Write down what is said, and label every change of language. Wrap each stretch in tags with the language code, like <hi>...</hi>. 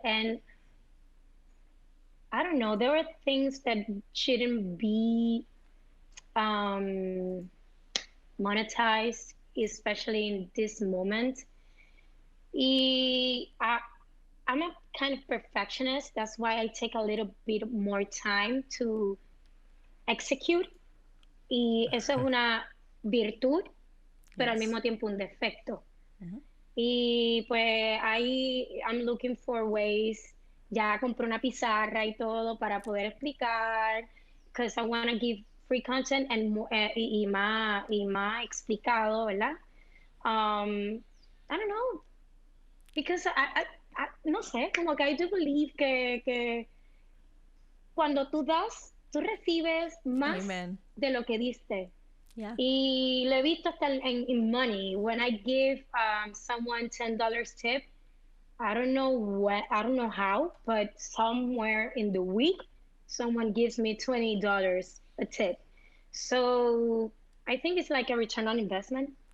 <en>And I don't know, there were things that shouldn't be um, monetized, especially in this moment. I'm a kind of perfectionist. That's why I take a little bit more time to execute.</en> <es>Y eso es una virtud, pero al</es> <en>Yes.</en> <es>mismo tiempo un defecto. Mhm. Y pues ahí</es> <en>I'm looking for ways.</en> <es>Ya compré una pizarra y todo para poder explicar,</es> <en>because I want to give free content and</en> <es>y más explicado, ¿verdad?</es> <en>I don't know, because</en> <es>no sé, como que</es> <en>I do believe</en> <es>que cuando tú das, tú recibes más</es> <en>Amen.</en> <es>de lo que diste.</es> <en>Yeah.</en> <es>Y lo he visto hasta</es> <en>in money. When I give someone $10 tip, I don't know how, but somewhere in the week, someone gives me $20 a tip. So I think it's like a return on investment.</en>